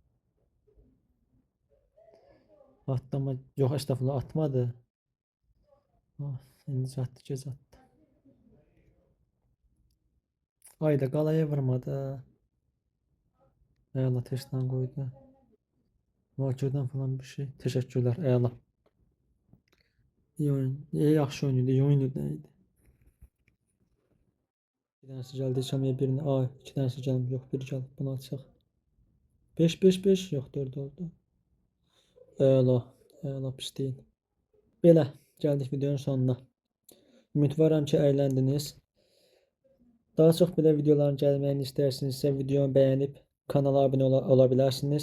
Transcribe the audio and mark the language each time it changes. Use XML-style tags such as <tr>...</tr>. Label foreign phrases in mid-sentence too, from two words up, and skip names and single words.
<az>Atlama. Yox estağfurullah atmadı. İndi atdı, gec atdı. Hayda qalaya vurmadı. Əla tersten qoydu. Vakirdən falan bir şey. Teşekkürler. Əla.</az> <tr>İyi oyun.</tr> <az>Yaxşı oyun idi.</az> <tr>İyi oyun idi. Bir tanesi geldi. Şamiye birini. İki tanesi gelmiş. Yok biri geldi.</tr> <az>Bunu açaq.</az> <tr>5-5-5.</tr> <az>Yox 4 oldu. Əla. Əla pis deyil. Belə. Gəldik videonun sonuna. Ümidvaram ki əyləndiniz. Daha çox belə videoların gəlməyini istərsinizsə videomu bəyənib kanala abunə ola bilərsiniz.</az>